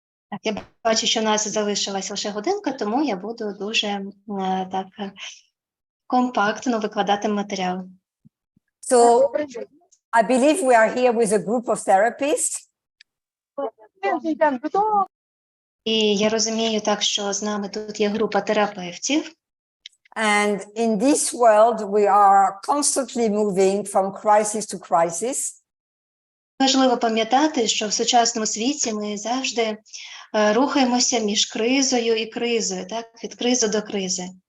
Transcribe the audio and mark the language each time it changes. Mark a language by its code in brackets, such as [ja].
[uk] Так, я бачу, що в нас залишилась лише годинка, тому я буду дуже так компактно викладати матеріал. [en] So I believe we are here with a group of therapists. [uk] І я розумію так, що з нами тут є група терапевтів. [en] And in this world, we are constantly moving from crisis to crisis. [uk] Важливо пам'ятати, що в сучасному світі ми завжди рухаємося між кризою і кризою, так, від кризи до кризи.